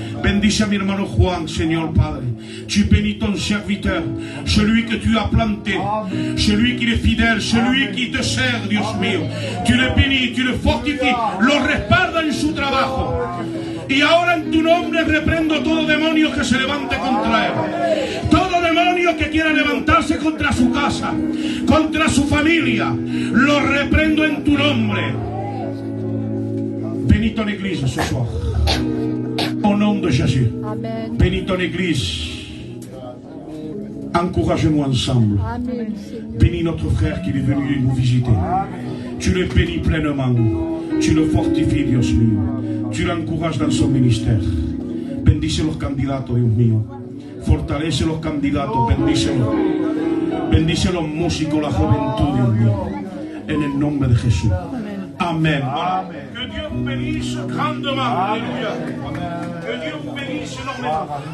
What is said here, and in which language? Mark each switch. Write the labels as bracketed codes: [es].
[es] Bendice a mi hermano Juan, Señor Padre. [fr] Tu bénis ton serviteur, celui que tu as planté, celui qui est fidèle, celui qui te sert, [es] Dios mío. [fr] Tu le bénis, tu le fortifies, [es] lo respaldas en su trabajo. Y ahora en tu nombre reprendo todo demonio que se levante contra él. Todo demonio que quiera levantarse contra su casa, contra su familia, lo reprendo en tu nombre. [fr] Bénis ton église ce soir. Au nom de Jésus. Amen. Bénis ton église. Encourage-nous ensemble. Amen. Bénis notre frère qui est venu nous visiter. Tu le bénis pleinement. Tu le fortifies, [es] Dios mío. [fr] Tu l'encourages dans son ministère. [es] Bendice los candidatos, Dios mío. Fortalece los candidatos, bendícelos. Bendice los músicos, la juventud, Dios mío. en el nombre de Jesús. Amen. Voilà. [fr] Que Dieu vous bénisse grandement. Alléluia. Que Dieu vous bénisse énormément.